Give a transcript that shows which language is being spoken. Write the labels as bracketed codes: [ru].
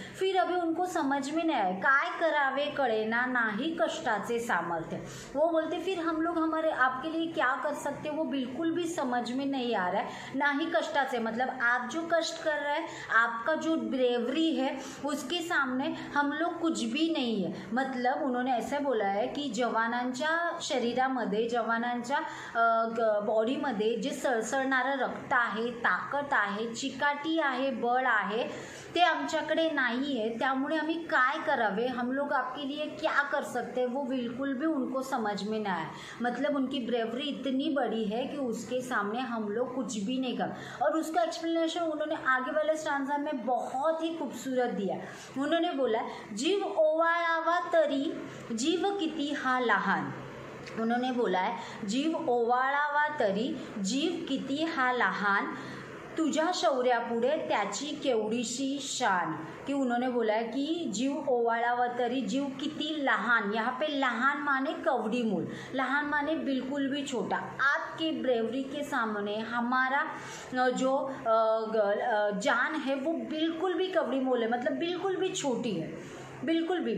[hi] फिर अभी उनको समझ में नहीं आया, [mr] काय करावे कळेना, नाही कष्टाचे सामर्थ्य। [hi] वो बोलते फिर हम लोग हमारे आपके लिए क्या कर सकते हैं वो बिल्कुल भी समझ में नहीं आ रहा है। ना ही कष्टाचे, मतलब आप जो कष्ट कर रहे हैं, आपका जो ब्रेवरी है, उसके सामने हम लोग कुछ भी नहीं है। मतलब उन्होंने ऐसा बोला है कि [mr] जवानांच्या शरीरामध्ये, जवानांच्या बॉडीमध्ये जे सळसळणारं रक्त आहे, ताकद आहे, चिकाटी आहे, बळ आहे, ते आमच्याकडे [hi] नहीं है। [mr] त्यामुळे आम्ही काय करावे, [hi] हम लोग आपके लिए क्या कर सकते हैं, वो बिल्कुल भी उनको समझ में ना आया। मतलब उनकी ब्रेवरी इतनी बड़ी है कि उसके सामने हम लोग कुछ भी नहीं कर। और उसका एक्सप्लेनेशन उन्होंने आगे वाले स्टांजा में बहुत ही खूबसूरत दिया। उन्होंने बोला, [mr] जीव ओवाळावा तरी जीव किती हा लहान। [hi] उन्होंने बोला है, [mr] जीव ओवाळावा तरी जीव किती हा लहान, तुझ्या शौर्यापुढे त्याची केवढीशी शान। [hi] कि उन्होंने बोला है कि [mr] जीव ओवाळावा तरी जीव किती लहान, [hi] यहाँ पे लहान माने कवड़ी मूल, लहान माने बिल्कुल भी छोटा। आपके ब्रेवरी के सामने हमारा जो जान है वो बिल्कुल भी कवड़ी मूल है, मतलब बिल्कुल भी छोटी है, बिल्कुल भी।